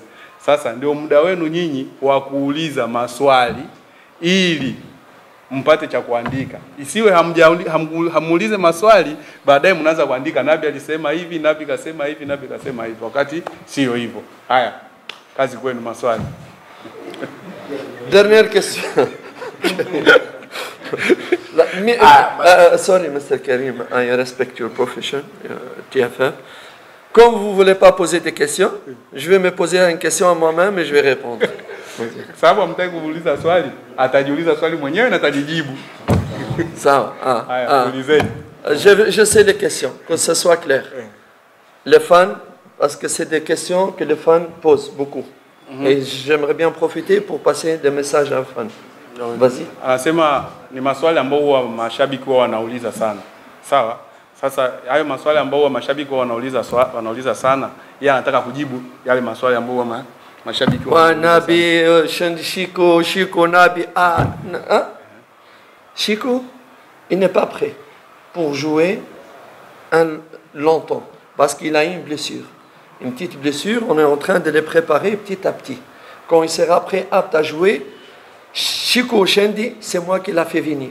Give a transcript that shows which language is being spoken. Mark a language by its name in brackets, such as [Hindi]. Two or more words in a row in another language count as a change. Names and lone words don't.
[Swahili] Sasa ndio muda wenu nyinyi wa kuuliza maswali ili mpate cha kuandika. Isiwe hamuulize maswali baadaye mnaanza kuandika Nabi alisema hivi, Nabi kasema hivi, Nabi kasema hivi, wakati sio hivyo. Haya, kazi kwenu maswali. [French] Dernière question. [English] Sorry, Mr. Karim, I respect your profession, TFF. [French] Comme vous ne voulez pas poser des questions, je vais me poser une question à moi-même et je vais répondre. [Swahili] Sababu mtaki kuuliza swali, atajiuliza swali mwenyewe na atajijibu. [French] Ça, [Swahili] ulizeni. [French] Je sais les questions, que ce soit clair. Les fans parce que c'est des questions que les fans posent beaucoup. Et j'aimerais bien profiter pour passer des messages à fans. Vas-y. [Swahili] Anasema ni maswali ambayo huwa mashabiki huwa wanauliza sana. Sawa? Sasa hayo maswali ambayo huwa mashabiki huwa wanauliza sana, yeye anataka kujibu yale maswali ambayo huwa mashabiki huwa wanauliza. [French] Nabi Chico Nabi Chico, il n'est pas prêt pour jouer longtemps parce qu'il a une blessure. Une petite blessure, on est en train de les préparer petit à petit. Quand il sera prêt, apte à jouer, Chico Shendi, c'est moi qui l'a fait venir.